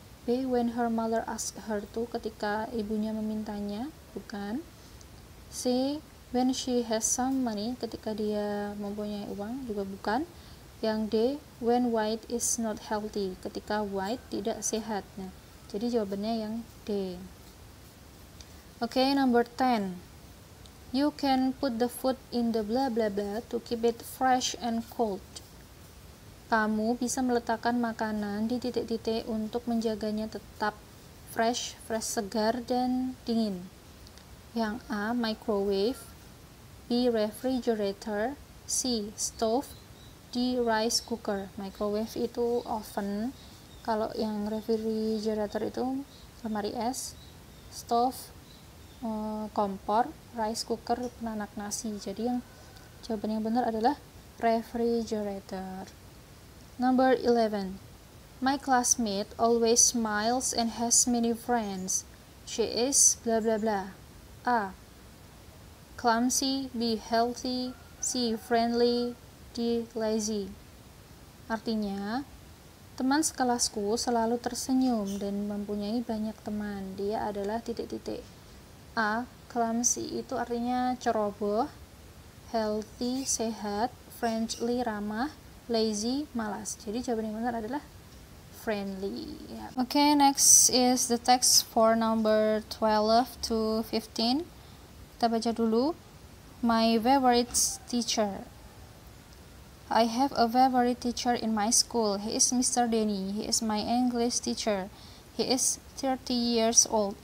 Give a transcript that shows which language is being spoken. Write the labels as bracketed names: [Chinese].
[English] B, when her mother asks her to, [Indonesian] ketika ibunya memintanya, bukan. C, [English] when she has some money, [Indonesian] ketika dia mempunyai uang, juga bukan. Yang D, [English] when White is not healthy, [Indonesian] ketika White tidak sehat. Nah, jadi jawabannya yang D. [English] Okay, number 10. You can put the food in the blah blah blah to keep it fresh and cold. [Indonesian] Kamu bisa meletakkan makanan di titik-titik untuk menjaganya tetap fresh, segar, dan dingin. Yang A, microwave. B, refrigerator. C, stove. D, rice cooker. Microwave itu oven. Kalau yang refrigerator itu lemari es. Stove, kompor. Rice cooker, penanak nasi. Jadi yang jawaban yang benar adalah refrigerator. [English] Number 11. My classmate always smiles and has many friends. She is blah blah blah. A, clumsy. B, healthy. C, friendly. D, lazy. [Indonesian] Artinya, teman sekelasku selalu tersenyum dan mempunyai banyak teman. Dia adalah titik-titik. A, clumsy itu artinya ceroboh. Healthy, sehat. Friendly, ramah. Lazy, malas. Jadi jawaban yang benar adalah friendly. [English] Okay, next is the text for number 12 to 15. [Indonesian] Kita baca dulu. [English] My favorite teacher. I have a favorite teacher in my school. He is Mr. Denny. He is my English teacher. He is 30 years old.